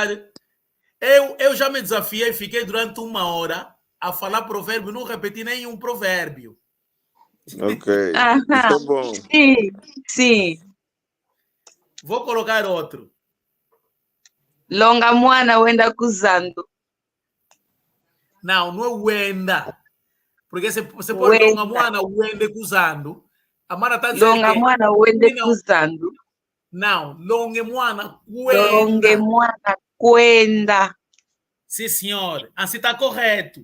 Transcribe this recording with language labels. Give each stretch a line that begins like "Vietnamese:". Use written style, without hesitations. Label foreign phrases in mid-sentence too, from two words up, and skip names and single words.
Portuguese: Eu já me desafiei, fiquei durante 1 hora a falar provérbio, não repeti nenhum provérbio. Ok, isso é bom. Sim. Vou colocar outro.
Kimbundu: Longa mwana wenda kuzando.
Portuguese: Não é Wenda. Porque você pode
Kimbundu: longa moana uende cruzando.
Portuguese: A Mara está dizendo
Kimbundu: longa moana uende cruzando. Não, longa moana Longa cuenda. moana cuenda.
Portuguese: Sim, senhor. Assim está correto.